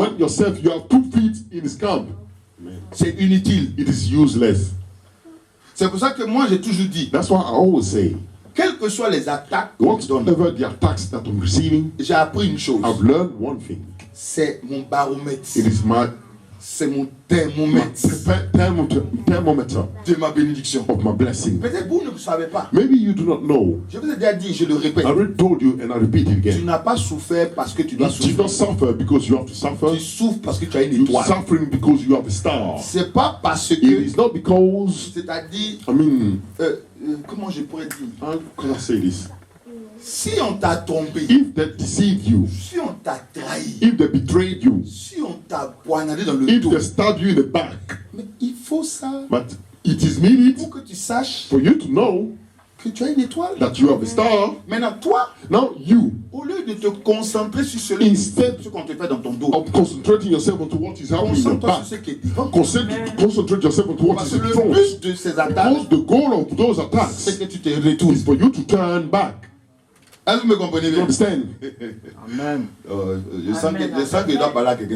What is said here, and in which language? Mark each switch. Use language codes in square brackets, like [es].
[en] when yourself you have 2 feet in his camp. [fr] C'est inutile. [en] It is useless. [fr] C'est pour ça que moi j'ai toujours dit, [en] That's why I always say, [fr] quelles que soient les attaques qu'on me donne, [en] whatever the attacks that I'm receiving, [fr] j'ai appris une chose. [en] I've learned one thing. [fr] C'est mon baromètre. [en] It is my [fr] C'est mon thermomètre [en] thermometer [fr] de ma bénédiction. [en] of my blessing. [fr] Peut-être vous ne le savez pas. [en] Maybe you do not know. [fr] Je vous ai déjà dit, je le répète. [en] I already told you and I repeat it [fr] Tu [en] again. [fr] n'as pas souffert parce que tu dois [en] You did [fr] souffrir. [en] not suffer because you have to suffer. [fr] Tu souffres parce que tu as une [en] You're [fr] étoile. [en] suffering because you have a star. [fr] C'est pas parce [en] It [fr] que, [en] is not because, [fr] c'est-à-dire, [en] I mean, [fr] comment je pourrais dire, [en] how can I say this? [fr] si on t'a trompé, [en] If they deceived you, [fr] si on t'a trahi, [en] if they betrayed you, [fr] si on t'a poignardé dans le [en] if [fr] dos, [en] they stabbed you in the back, [fr] mais il faut ça [en] but it is needed [fr] pour que tu saches [en] for you to know [fr] que tu as une étoile. [en] that you have a star. [fr] Maintenant, toi, [en] Now you, [fr] au lieu de te concentrer sur ce qu'on te fait dans ton dos, [en] of concentrating yourself onto what is happening in your [fr] concentre-toi [en] back, [fr] sur ce qui est devant. [en] concentrate yourself onto what [fr] Parce [en] is [fr] que [en] in [fr] le [en] front. [fr] but de ces attaques, [en] Because the goal of those [fr] c'est [en] attacks [fr] que tu te retournes. [en] is for you to turn back. [fr] Est-ce que vous me comprenez [en] You [fr] bien? [en] understand? Amen. [fr] Je sens que je dois parler à quelqu'un.